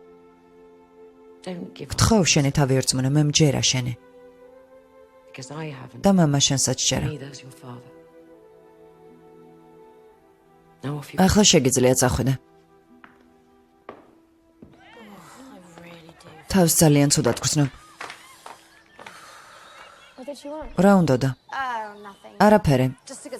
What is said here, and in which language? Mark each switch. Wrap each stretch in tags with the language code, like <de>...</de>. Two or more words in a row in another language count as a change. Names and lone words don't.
<ka>გთხოვ შენი თავი ერწმუნე, მე მჯერა შენი. და მამა შენსაც ჯერა. ახლა შეგიძლია წახვიდე. თავს ძალიან ცუდად გრძნობ.</ka> <en>what did she want?</en> <ka>რა უნდოდა?</ka> <en>Nothing.</en> <ka>არაფერი.</ka> <en>Just a good</en>